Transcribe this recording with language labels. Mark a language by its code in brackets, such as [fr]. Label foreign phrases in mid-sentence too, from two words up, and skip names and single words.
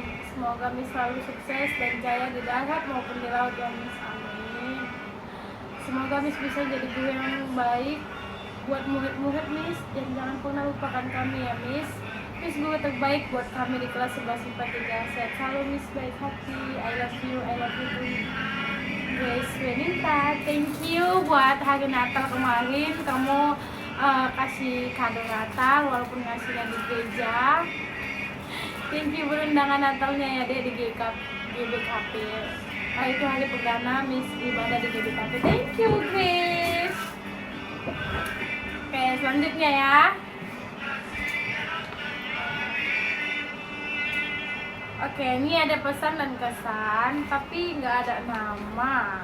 [id] Semoga Miss selalu sukses dan jaya di darat maupun di laut ya Miss. Amin. Semoga Miss bisa jadi guru yang baik buat murid-murid Miss dan jangan pernah lupakan kami ya Miss. Miss guru terbaik buat kami di kelas 11 IPA 3. Sehat selalu Miss, baik hati. [en] I love you too. Grace Wenita, thank you [id] buat hari Natal kemarin. Kamu kasih kado Natal walaupun ngasihnya di gereja. [en] Thank you [id] berundangan Natalnya ya dek di GBKP. Itu hari perdana Miss ibadah di GBKP. [en] Thank you Grace. [id] Oke, selanjutnya ya. Oke, ini ada pesan dan kesan, tapi nggak ada nama.